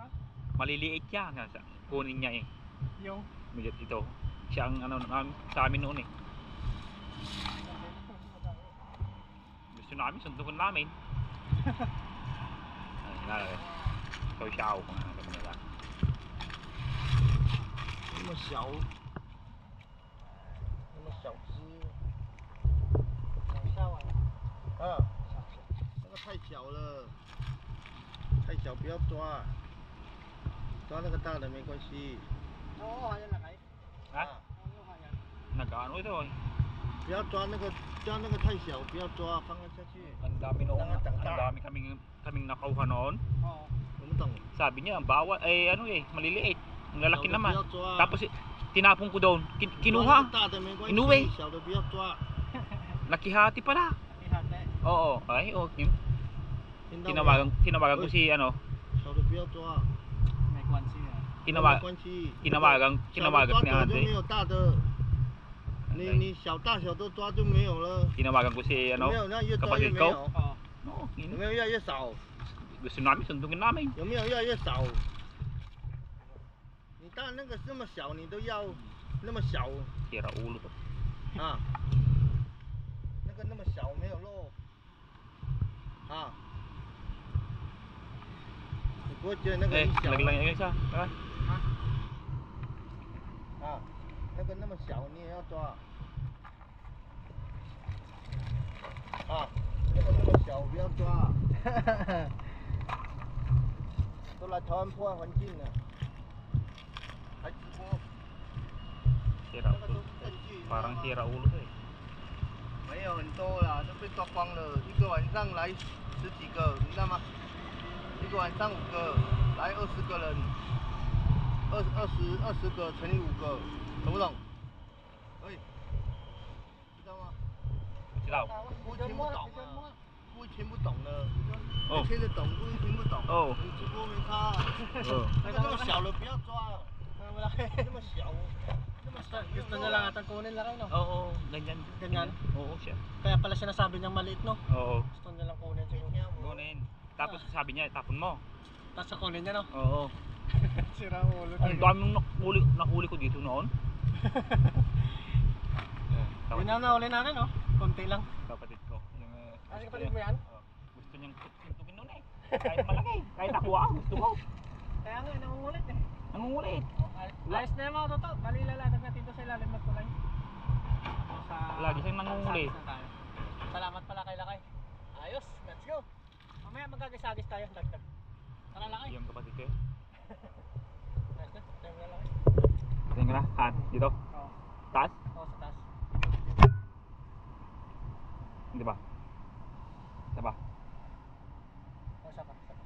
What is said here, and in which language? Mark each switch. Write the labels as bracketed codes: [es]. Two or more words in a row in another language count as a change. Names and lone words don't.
[tl] Maliliit yan. Kunin niya eh. Yung? Medyo ito. Siya ang ano sa amin noon eh. Gusto namin, sundukan namin. Ay, nalala. Ito siya ako kung ano nila. [zh] 那么小，那么小只，小虾丸啊，那个太小了，太小不要抓，抓那个大的没关系。哦，还有哪来？ [tl] Ha? Nag-ano ito eh. [zh] 不要抓那个，抓那个太小，不要抓，放下去。 [tl] Ang dami noon. Ang dami kaming nakuha noon. Oo. [zh] 我们懂。 [tl] Sabi niya, ang bawal, eh ano eh, maliliit. Ang lalaki naman. [zh] 不要抓。 [tl] Tapos tinapon ko doon. Kinuha. [zh] 大的没关系， [tl] Inuwi. [zh] 小的不要抓。 [tl] Nakihati pala. Oo. Ay, okay. [zh] 听到吗？ [tl] Tinawagan ko si ano. [zh] 小的不要抓。没关系啊。没关系。 [tl] Tinawagan ni [zh] 抓久就 [tl] ate. [zh] 没有大的，你小大小都抓就没有了。 [tl] Tinawagan ko si [zh] 有 [tl] ano. [zh] 没有？那越抓越 [tl] kapatid [zh] 没 [tl] ko. [zh] 有。 [tl] Oo. [zh] 有没有越来越少？ [tl] Gusto namin, sundungin namin. [zh] 有没有越来越少？你当然那个那么小，你都要那么小 [tl] Tira ulo to. [zh] 啊？那个那么小没有肉啊？你不会觉得那个 [tl] Eh, [zh] 很小 [tl] lagi [zh] 吗 [tl] lang yung isa. Okay. [zh] 啊？那个那么小你也要抓啊？那个那么小不要抓。都来台湾破坏环境了，还直播。 [tl] Tira ulo. Parang tira ulo to eh. [zh] 没有很多啦，都被抓光了。一个晚上来10几个，你知道吗？一个晚上5个，来20个人，20个乘以5个，懂不懂？哎，知道吗？ [tl] Sila. [zh] 故意听不懂啊，故意听不懂的，哦听得懂，故意听不懂。哦你直播没差啊。那个那么小的不要抓了，那么小，那么小。 [tl] Gusto niya lang atang kunin lang no? Oo, ganyan. Ganyan? Oo, siya. Kaya pala sinasabi niyang maliit no? Oo. Gusto niya lang kunin siguro. Kunin. Tapos sabi niya, tapon mo. Tapos kunin niya no? Oo. Sira ulo. Ang dami nung nahuli ko dito noon. Yun na nahuli natin no? Konti lang. Kapatid ko. Yung, Ano kapatid mo yan? Gusto niyang suntukin noon eh. Kahit malaki. Kahit ako gusto ko. Kaya nga, nangungulit eh. Nangungulit. Ayos na yung mga totoo. Bali lalatag natin ito sa ilalim ng tulay. Lagi siyang nangunguli. Salamat pala kay Lakay. Ayos, [en] let's go. [tl] Mamaya magagisagis tayo. Dagdag. Tara Lakay. Yung kapatid ko. Ayos na, tayo na Lakay. Tingnan na. Han, dito. Oo. Taas? Oo, sa taas. Di ba? Isa ba? Oo, saka.